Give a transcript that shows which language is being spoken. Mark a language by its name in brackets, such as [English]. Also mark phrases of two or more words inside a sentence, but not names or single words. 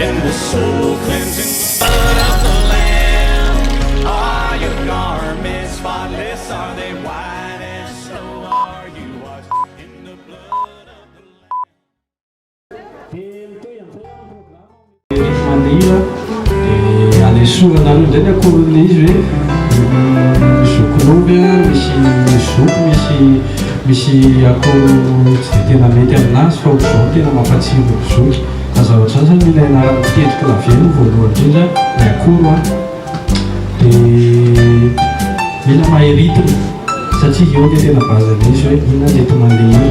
[English] in the soul cleansing blood of the Lamb? Are your garments spotless? Are they white as snow? Are you washed in the blood of the Lamb? [Malagasy] Anesorana aloha indray ny akoron'ilay izy hoe misy zokolomby a, misy zoko, misy akoro tsy dia tena mety aminazy fa zao tena mampatsiro zoky. Azahoatra zany mila ianarana mitendry klavie voalohany indrindra ny akoro a, dia mila mahay rythme satria eo dia tena bazan'izy izy hoe inona ny eto mandeha hira.